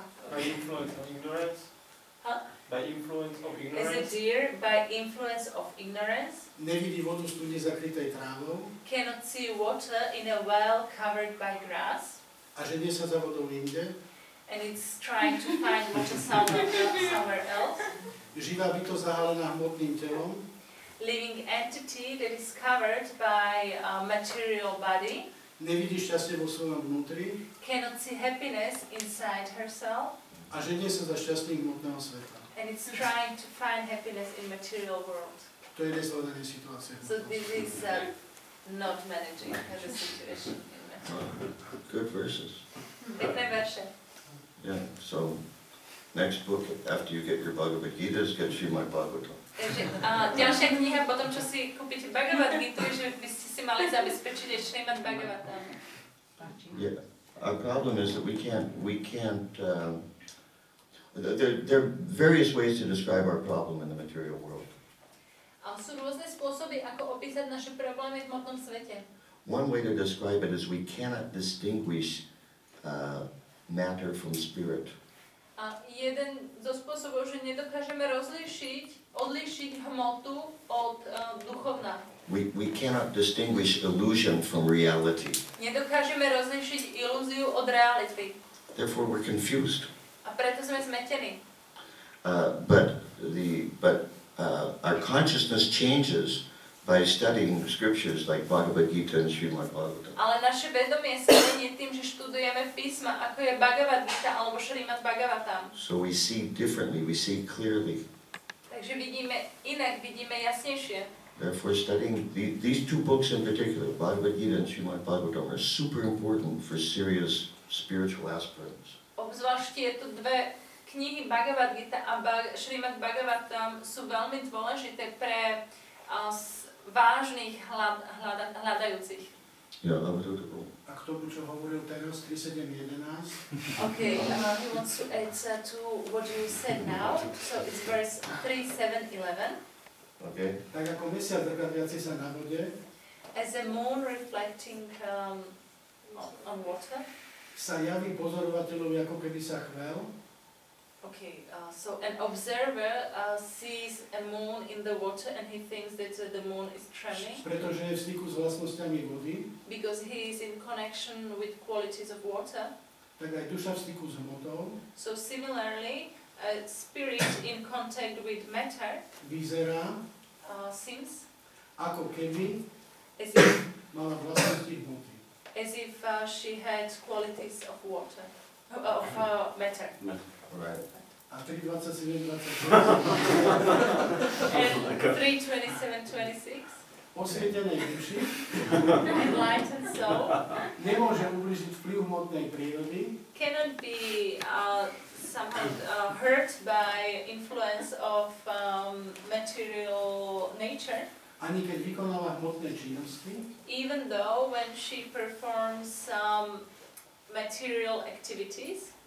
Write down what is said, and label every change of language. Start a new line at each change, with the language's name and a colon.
English: By influence of ignorance? Huh? By influence of ignorance? deer by influence of ignorance.
Slovak: Nevidí vodu v studni zakrytej trávou
English: Cannot see water in a well covered by grass.
Slovak: a ženie sa za vodou inde.
English: And it's trying to find water somewhere else.
Slovak: Živá bytosť zahalená hmotným telom
English: Living entity that is covered by a material body.
Slovak: nevidí šťastie vo svojom vnútri
English: Cannot see happiness inside herself.
Slovak: a ženie sa za šťastných hmotného sveta.
English: And it's trying to find happiness in material world.
Slovak: To je nezvládanie situácie. v
English: So
Slovak: hmotnom
English: this
Slovak: svete.
English: is not managing the situation in material. Good verses.
Slovak: Pekné verše.
English: Yeah. So, next book after you get your Bhagavad Gita is get Srimad Bhagavatam.
Slovak: Takže ďalšia kniha po tom, čo si kúpite Bhagavad Gitu, je, že by ste si mali zabezpečiť aj Srimad Bhagavatam.
English: Yeah. Our problem is that we can't. There are various ways to describe our problem in the material world.
Slovak: A sú rôzne spôsoby, ako opísať naše problémy v hmotnom svete.
English: One way to describe it is we cannot distinguish matter from spirit.
Slovak: A jeden zo spôsobov, že nedokážeme odlíšiť hmotu od duchovna.
English: We cannot distinguish illusion from reality.
Slovak: Nedokážeme rozlíšiť ilúziu od reality.
English: Therefore, we're confused.
Slovak: A preto sme zmetení.
English: But our consciousness changes by studying scriptures like Bhagavad Gita and Srimad Bhagavatam.
Slovak: Ale naše vedomie sa mení tým, že študujeme písma, ako je Bhagavad Gita alebo Srimad Bhagavatam.
English: So we see differently, we see clearly.
Slovak: Takže vidíme inak, vidíme jasnejšie.
English: Therefore, studying these two books in particular, Bhagavad Gita and Srimad Bhagavatam, are super important for serious spiritual aspirants.
Slovak: Obzvlášť tieto dve knihy Bhagavad Gita a Srimad Bhagavatam sú veľmi dôležité pre vážnych hľadajúcich.
English: Yeah,
Slovak: A k tomu, čo hovoril teraz 3.7.11,
English: Okay, he wants to add to what you said now, so it's verse 3:7:11. okay.
Slovak: tak ako mesiac drgaviaci sa na vode,
English: As a moon reflecting on water.
Slovak: sa javí pozorovateľovi, ako keby sa chvel,
English: Okay, so an observer sees a moon in the water and he thinks that the moon is trembling
Slovak: pretože je v styku s vlastnosťami vody,
English: because he is in connection with qualities of water.
Slovak: tak aj duša v styku s hmotou
English: So similarly, a spirit in contact with matter
Slovak: vyzerá,
English: seems
Slovak: ako keby
English: as if,
Slovak: mala vlastnosti hmoty.
English: she had qualities of water, of matter. Right.
Slovak: A 3.27.26
English: And 3:27:26,
Slovak: osvietenej duši
English: enlightened soul
Slovak: nemôže ubližiť vplyv hmotnej prírody,
English: cannot be somehow hurt by influence of material nature,
Slovak: ani keď vykonáva hmotné činnosti,
English: even though when she performs some material activities,